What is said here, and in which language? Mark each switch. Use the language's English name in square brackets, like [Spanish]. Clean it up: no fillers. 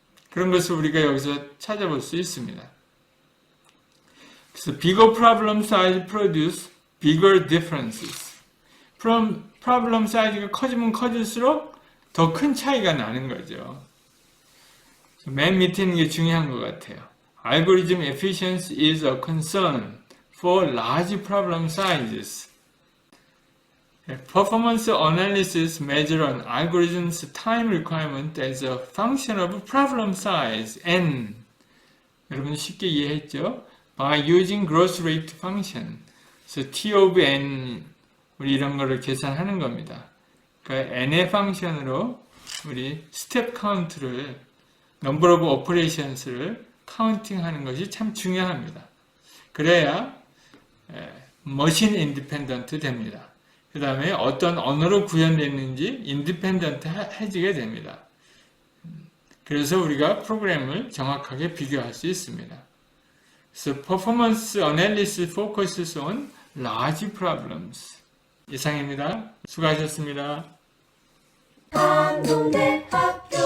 [Korean] 그런 것을 우리가 여기서 찾아볼 수 있습니다. 그래서 [English] bigger problem size produce bigger differences. [Korean] 프로블럼 사이즈가 커지면 커질수록 더 큰 차이가 나는 거죠. 맨 밑에 있는 게 중요한 것 같아요. [English] Algorithm efficiency is a concern for large problem sizes. Performance analysis measure an algorithm's time requirement as a function of problem size, n. [Korean] 여러분 쉽게 이해했죠? [English] By using growth rate function. [Korean] 그래서 t of n, 우리 이런 거를 계산하는 겁니다. 그러니까 n의 펑션으로 우리 스텝 카운트를 [English] number of operations [Korean] 를 카운팅하는 것이 참 중요합니다. 그래야 머신 인디펜던트 됩니다. 그 다음에 어떤 언어로 구현됐는지 인디펜던트 해지게 됩니다. 그래서 우리가 프로그램을 정확하게 비교할 수 있습니다. 그래서 [English] performance analysis focuses on large problems. [Korean] 이상입니다. 수고하셨습니다. 한동대학